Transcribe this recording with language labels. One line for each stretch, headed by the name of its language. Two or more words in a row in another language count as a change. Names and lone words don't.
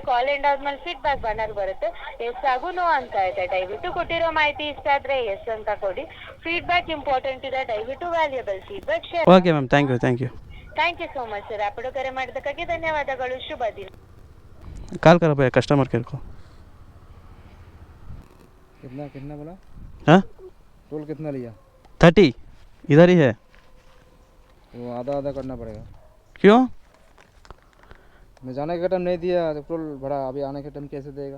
English: call end
Kannada: ಆದ್ಮೇಲೆ
English: feedback banner
Kannada: ಬರುತ್ತೆ, ಎಸ್ ಆಗು ನೋ ಅಂತ ಇದೆ. ದಯವಿಟ್ಟು ಕೊಟ್ಟಿರೋ ಮಾಹಿತಿ ಇಷ್ಟ ಆದ್ರೆ ಎಸ್ ಅಂತ ಕೊಡಿ.
English: feedback important
Kannada: ಇದೆ, ದಯವಿಟ್ಟು
English: valuable feedback share. okay ma'am, thank you thank you so much sir.
Kannada: ರ್ಯಾಪಿಡೋ ಕರೆ ಮಾಡಿದ್ದಕ್ಕಾಗಿ ಧನ್ಯವಾದಗಳು. ಶುಭ ದಿನ.
Hindi: कॉल करो भैया,
English: customer care
Hindi: को. कितना बोला? हाँ टोल कितना लिया? 30 इधर ही है. वो आधा करना पड़ेगा. क्यों? मैं जाने का टाइम नहीं दिया तो टोल भरा, अभी आने के टाइम कैसे देगा?